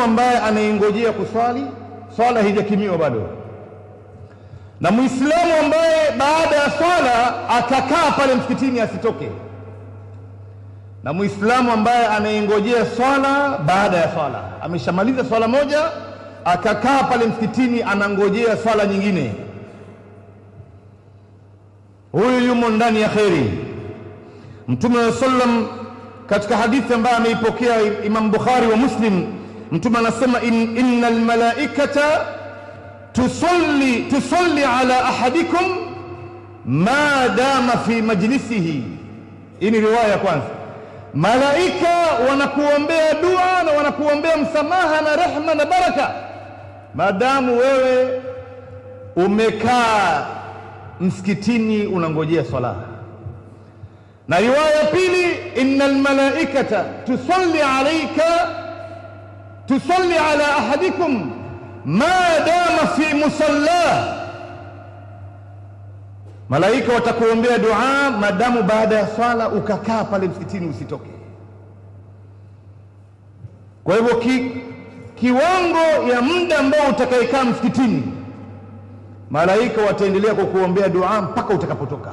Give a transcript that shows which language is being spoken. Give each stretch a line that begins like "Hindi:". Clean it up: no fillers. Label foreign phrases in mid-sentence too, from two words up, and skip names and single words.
Swahili: ambaye anaingojea kuswali, swala haijakimiwa bado, na muislamu ambaye baada ya swala akakaa pale msikitini asitoke, na muislamu ambaye anaingojea swala baada ya swala, ameshamaliza swala moja akakaa pale msikitini anangojea swala nyingine, huyu yumo ndani ya kheri. Mtume sallam katika hadithi ambayo ameipokea Imam Bukhari wa Muslim, mtume anasema,
Arabic: إن الملائكة تصلي على أحدكم ما دام في مجلسه.
Swahili: Hii ni riwaya ya kwanza. Malaika wanakuombea dua na wanakuombea msamaha na rehma na baraka maadamu wewe umekaa msikitini unangojea swala. Na riwaya ya pili,
Arabic: إن الملائكة تصلي على أحدكم ما دام في مصلى.
Swahili: Malaika watakuombea dua madamu baada ya swala ukakaa pale msikitini usitoke. Kwa hivyo kiwango ya muda ambao utakayekaa msikitini, malaika wataendelea kukuombea dua mpaka utakapotoka.